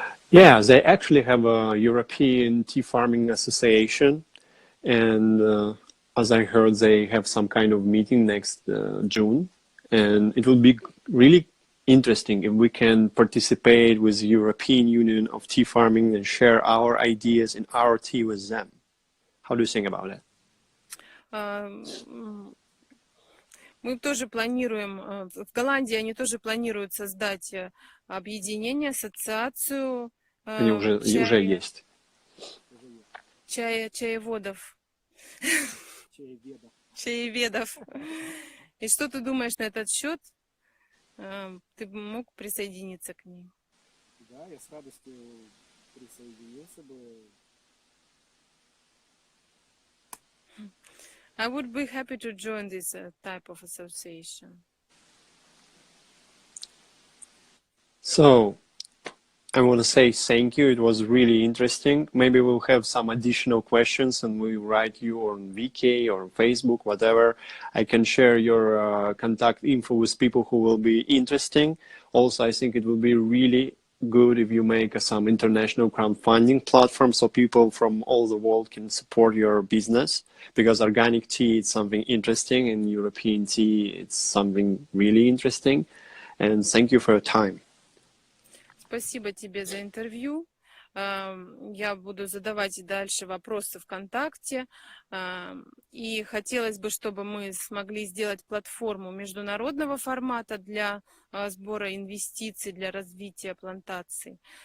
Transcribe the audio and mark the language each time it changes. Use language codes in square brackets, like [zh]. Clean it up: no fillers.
[en] Yeah, they actually have a European Tea Farming Association, and as I heard, they have some kind of meeting next June, and it will be really interesting if we can participate with the European Union of Tea Farming and share our ideas and our tea with them. How do you think about it? [ru] Мы тоже планируем, в Голландии они тоже планируют создать объединение, ассоциацию Они уже есть. Чаеводов. Чаеведов. И что ты думаешь на этот счет? Ты бы мог присоединиться к ней? Да, я с радостью присоединился бы. [en] I would be happy to join this type of association. So, I want to say thank you. It was really interesting. Maybe we'll have some additional questions and we'll write you on VK or Facebook, whatever. I can share your contact info with people who will be interesting. Also, I think it will be really good if you make some international crowdfunding platform so people from all the world can support your business, because organic tea is something interesting and European tea it's something really interesting. And thank you for your time. [ru] Спасибо тебе за интервью. Я буду задавать дальше вопросы ВКонтакте. И хотелось бы, чтобы мы смогли сделать платформу международного формата для сбора инвестиций, для развития плантаций.